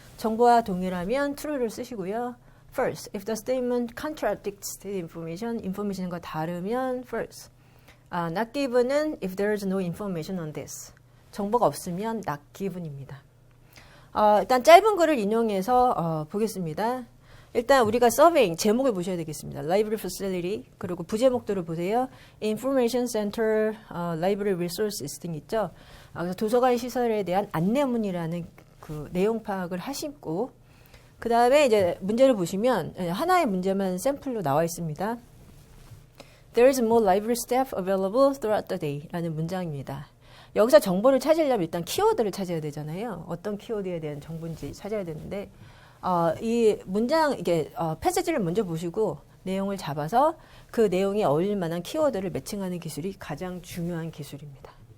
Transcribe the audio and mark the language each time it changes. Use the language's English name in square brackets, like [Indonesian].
[Korean] 정보와 동일하면 true를 쓰시고요. [English] False. If the statement contradicts the information. [Korean] information과 다르면 false. [English] Not given은 if there is no information on this. [Korean] 정보가 없으면 not given입니다. 일단 짧은 글을 인용해서 보겠습니다. 일단 우리가 서베잉 제목을 보셔야 되겠습니다. Library Facility 그리고 부제목들을 보세요. Information Center, Library Resources 등 있죠. 그래서 도서관 시설에 대한 안내문이라는 그 내용 파악을 하시고 그 다음에 이제 문제를 보시면 하나의 문제만 샘플로 나와 있습니다. [English] There is more library staff available throughout the day [Korean] 라는 문장입니다. 여기서 정보를 찾으려면 일단 키워드를 찾아야 되잖아요. 어떤 키워드에 대한 정보인지 찾아야 되는데 이 문장 이게 패시지를 먼저 보시고 내용을 잡아서 그 내용에 어울릴 만한 키워드를 매칭하는 기술이 가장 중요한 기술입니다.